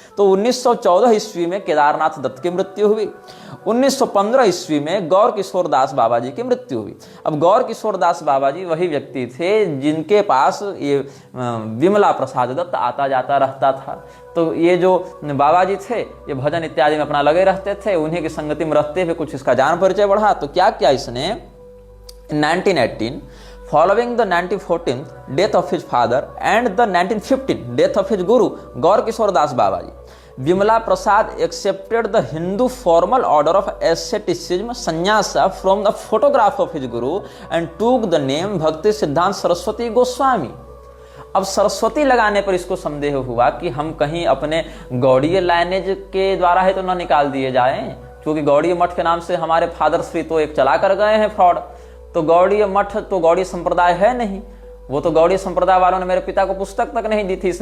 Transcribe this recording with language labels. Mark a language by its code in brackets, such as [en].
[hi] तो 1914 ईस्वी में केदारनाथ दत्त की मृत्यु हुई। 1915 ईस्वी में गौर किशोर दास बाबा जी की मृत्यु हुई। अब गौर किशोर दास बाबा जी वही व्यक्ति थे जिनके पास ये विमला प्रसाद दत्त आता जाता रहता था। तो ये जो बाबा जी थे ये भजन इत्यादि में अपना लगे रहते थे, उन्हीं की संगति में रहते हुए कुछ इसका जान परिचय बढ़ा। तो क्या किया इसने? [en] 1918 following the 1914 death of his father and the 1915 death of his guru Gaur Kishore Das Babaji, Vimala Prasad accepted the Hindu formal order of asceticism sannyasa from the photograph of his guru and took the name Bhakti Siddhant Saraswati Goswami। [hi] अब सरस्वती लगाने पर इसको संदेह हुआ कि हम कहीं अपने गौड़ीय लाइनेज के द्वारा है तो न निकाल दिए जाएं, क्योंकि गौड़ीय मठ के नाम से हमारे फादर श्री तो एक चला कर गए हैं फ्रॉड। तो गौड़ीय मठ तो गौड़ीय संप्रदाय है नहीं, वो तो गौड़ीय संप्रदाय वालों ने मेरे पिता को पुस्तक तक नहीं दी थी।